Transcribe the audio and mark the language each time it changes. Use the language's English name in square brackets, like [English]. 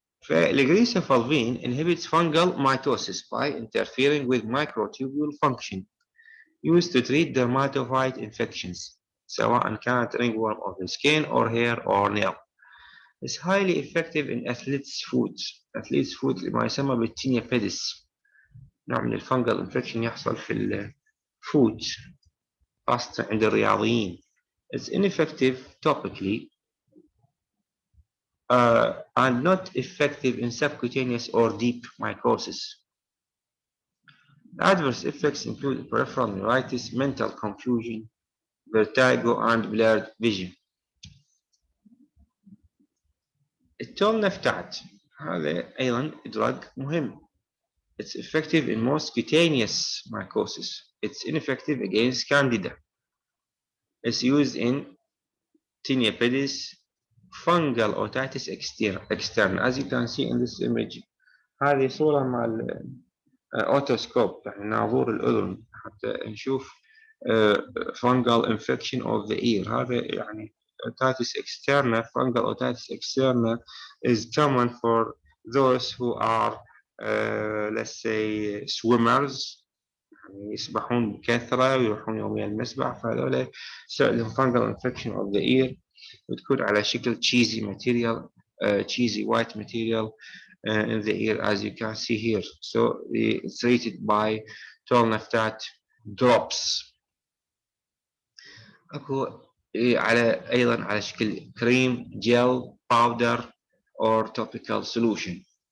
[English] Griseofulvin inhibits fungal mitosis by interfering with microtubule function, used to treat dermatophyte infections, [Arabic] سواء كانت [English] ringworm of the skin or hair or nail. It's highly effective in athlete's foot. [Arabic] athlete's foot ما يسمى بالتينيا بيدس، نوع من الفنجل انفكشن يحصل في الفوت خاصة عند الرياضيين. [English] It's ineffective topically and not effective in subcutaneous or deep mycosis. Adverse effects include peripheral neuritis, mental confusion, vertigo, and blurred vision. [Arabic] التولنفتات هذا أيضا [English] drug [Arabic] مهم. [English] It's effective in most cutaneous mycosis. It's ineffective against candida. It's used in tinea pedis, fungal otitis externa. As you can see in this image, [Arabic] هذه صورة مع الأوتوسكوب يعني ناظور الأذن حتى نشوف [English] fungal infection of the ear. [Arabic] هذا يعني [English] otitis externa, fungal otitis externa is common for those who are let's say swimmers، [Arabic] يعني يسبحون بكثرة ويروحون يوميا المسبح، فهذول يصير لهم [English] fungal infection of the ear [Arabic] بتكون على شكل [English] cheesy material, cheesy white material in the ear as you can see here. So it's treated by tall نفتات drops. [Arabic] اكو على ايضا على شكل كريم جel powder or topical solution.